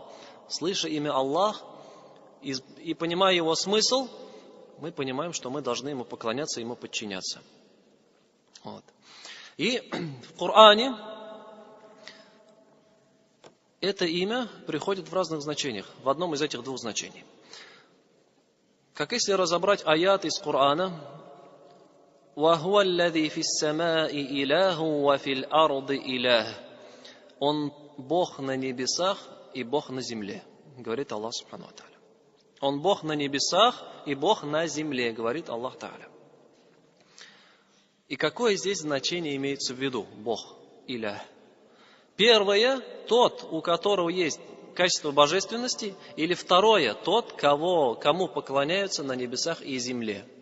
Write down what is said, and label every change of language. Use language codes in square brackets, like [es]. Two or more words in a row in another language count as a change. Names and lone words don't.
[ru] Слыша имя Аллах и понимая его смысл, мы понимаем, что мы должны Ему поклоняться, Ему подчиняться. Вот. И в Коране это имя приходит в разных значениях, в одном из этих двух значений. Как если разобрать аят из Корана, [ar] وَهُوَ الَّذِي فِي السَّمَاءِ إِلَهُ وَفِي الْأَرْضِ إِلَهُ. [ru] Он Бог на небесах и Бог на земле, говорит Аллах [ar] سبحانه وتعالى. [ru] Он Бог на небесах и Бог на земле, говорит Аллах Тааля. И какое здесь значение имеется в виду Бог, Илях? Первое, тот, у которого есть качество божественности, или второе, тот, кому поклоняются на небесах и земле.